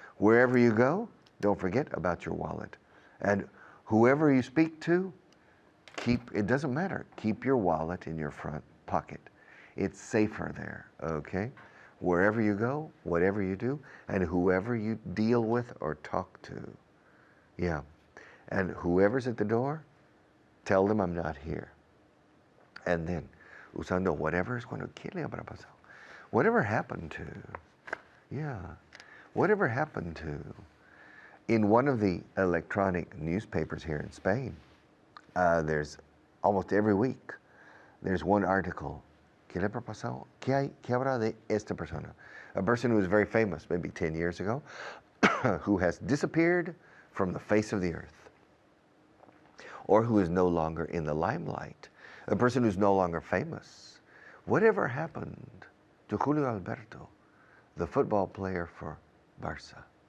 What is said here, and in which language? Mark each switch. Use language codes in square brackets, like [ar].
[en] Wherever you go, don't forget about your wallet. And whoever you speak to, it doesn't matter, keep your wallet in your front pocket. It's safer there, okay? Wherever you go, whatever you do, and whoever you deal with or talk to. Yeah. And whoever's at the door, tell them I'm not here. And then, [es] usando whatever es cuando ¿qué le habrá pasado? [en] Whatever happened to, whatever happened to, in one of the electronic newspapers here in Spain, there's almost every week, there's one article. [es] ¿Qué le habrá pasado? ¿Qué habrá de esta persona? [en] A person who was very famous maybe 10 years ago, who has disappeared from the face of the earth, or who is no longer in the limelight, a person who's no longer famous. Whatever happened to Julio Alberto, the football player for Barça?